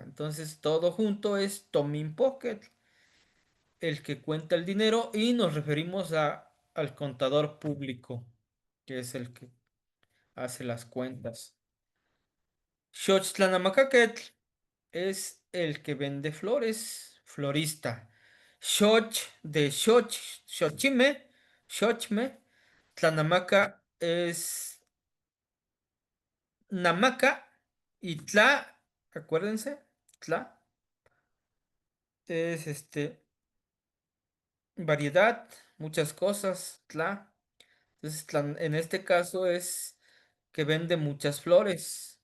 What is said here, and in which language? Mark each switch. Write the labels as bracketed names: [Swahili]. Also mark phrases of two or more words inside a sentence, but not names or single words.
[Spanish] Entonces todo junto es [Nahuatl languages] Tomin Pocket, [Spanish] el que cuenta el dinero y nos referimos al contador público, que es el que hace las cuentas. Xochitlanamacaquetl es el que vende flores, florista. [Nahuatl languages] Xoch de Xoch, Xochime, Xochme. [Spanish] Tlanamaca es Namaca y Tla, acuérdense, Tla es variedad, muchas cosas, Tla. Entonces, en este caso es que vende muchas flores.